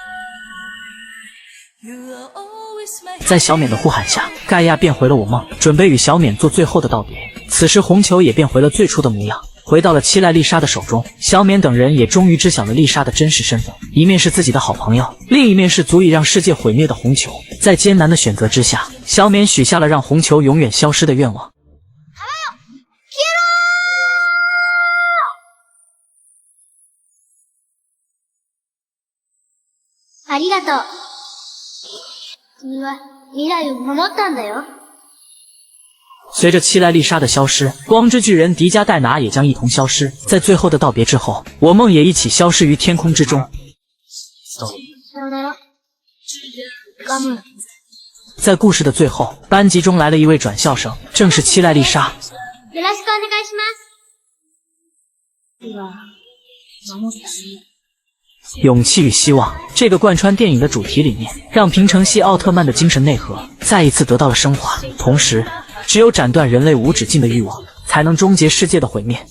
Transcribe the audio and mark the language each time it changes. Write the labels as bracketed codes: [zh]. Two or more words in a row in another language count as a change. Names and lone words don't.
[zh] 在小冕的呼喊下，盖亚变回了我梦，准备与小冕做最后的道别。此时红球也变回了最初的模样，回到了七濑丽莎的手中。小冕等人也终于知晓了丽莎的真实身份，一面是自己的好朋友，另一面是足以让世界毁灭的红球。在艰难的选择之下，小冕许下了让红球永远消失的愿望。 [ja] ありがとう。君は未来を守ったんだよ。 [zh] 随着七濑丽莎的消失，光之巨人迪迦、戴拿也将一同消失。在最后的道别之后，我梦也一起消失于天空之中。在故事的最后，班级中来了一位转校生，正是七濑丽莎。 [ja] よろしくお願いします。では、守ったね。 [zh] 勇气与希望，这个贯穿电影的主题理念，让平成系奥特曼的精神内核再一次得到了升华。同时，只有斩断人类无止境的欲望，才能终结世界的毁灭。